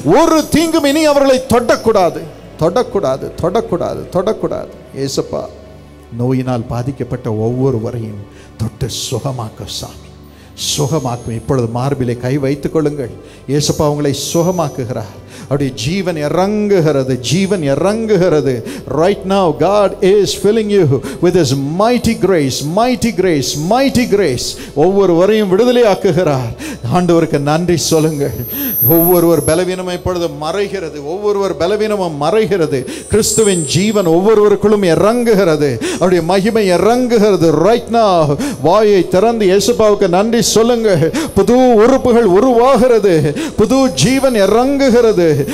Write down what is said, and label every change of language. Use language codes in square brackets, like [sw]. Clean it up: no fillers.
[ta] ஒரு தீங்கும் இனி அவர்களை தொடக்கூடாது, தொடக்கூடாது, தொடக்கூடாது, தொடக்கூடாது. ஏசப்பா, நோயினால் பாதிக்கப்பட்ட ஒவ்வொருவரையும் தொட்டு சுகமாக்க சாமி, சுகமாக்கும். இப்பொழுது மார்பிலே கை வைத்துக் கொள்ளுங்கள். இயேசுப்பா உங்களை சுகமாக்குகிறார். அவருடைய ஜீவன் இறங்குகிறது, ஜீவன் இறங்குகிறது. [en] Right now God is filling you with his mighty grace, mighty grace, mighty grace. [ta] ஒவ்வொருவரையும் விடுதலை ஆக்குகிறார். ஆண்டவருக்கு நன்றி சொல்லுங்கள். ஒவ்வொருவர் பலவீனம் இப்பொழுது மறைகிறது. ஒவ்வொருவர் பலவீனமும் மறைகிறது. கிறிஸ்துவின் ஜீவன் ஒவ்வொருவருக்குள்ளும் இறங்குகிறது. அவருடைய மகிமை இறங்குகிறது. [en] Right now [ta] வாயை திறந்து இயேசுப்பாவுக்கு நன்றி சொல்லுங்கள். புது உறுப்புகள் உருவாகிறது. புது ஜீவன் இறங்குகிறது.